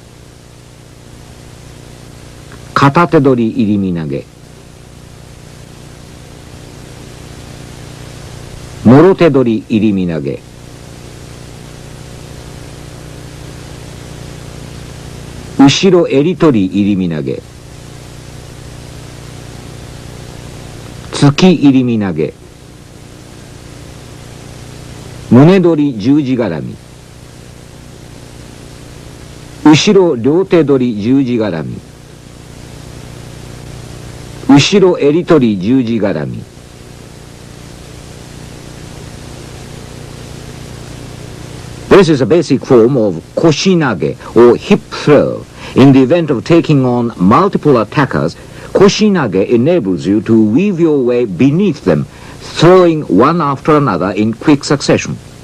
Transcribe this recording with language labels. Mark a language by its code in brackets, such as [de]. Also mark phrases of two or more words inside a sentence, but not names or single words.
[ja] 片手取り入身投げ、諸手取り入身投げ, 後ろ襟取り入身投げ、突き入身投げ, 胸取り十字絡み、後ろ両手取り十字絡み、後ろ襟取り十字絡み。 [en] This is a basic form of koshinage, or hip throw. In the event of taking on multiple attackers, koshinage enables you to weave your way beneath them, throwing one after another in quick succession.